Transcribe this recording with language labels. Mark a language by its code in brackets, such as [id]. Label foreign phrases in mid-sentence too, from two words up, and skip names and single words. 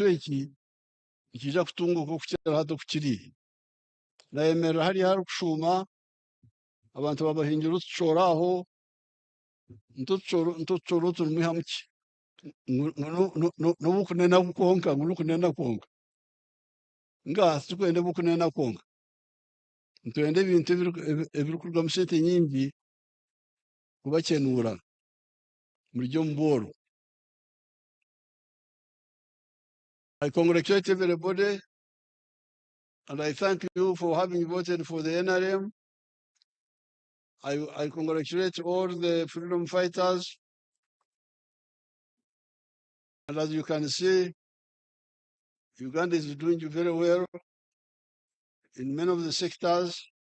[nyn] eki nikiija kutunguuka okukira hati okukiri nayemerera hariya harikushuuma abantu babahingira otucooro aho ntotucooro oturimwihamu ki n'obukunena konka ngu nukunena konka nga titukwenda obukunena konka nitwenda ebintu ebirikurugamu sente nyingi kubakenuura muri omu bworo. [en] I congratulate everybody and I thank you for having voted for the NRM. I congratulate all the freedom fighters. And as you can see, Uganda is doing very well in many of the sectors.